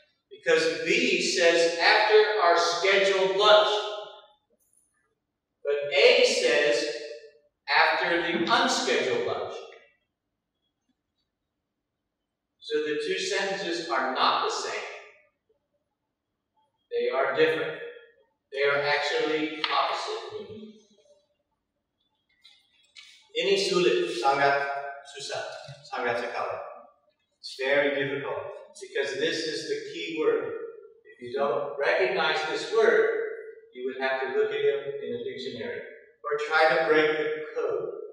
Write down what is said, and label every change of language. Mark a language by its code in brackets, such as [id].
[en] Because B says after our scheduled lunch, but A says after the unscheduled lunch. So the two sentences are not the same. They are different. They are actually opposite meaning. [id] Ini sulit, sangat susah, sangat sekali. [en] It's very difficult because this is the key word. If you don't recognize this word, you would have to look it up in a dictionary or try to break the code.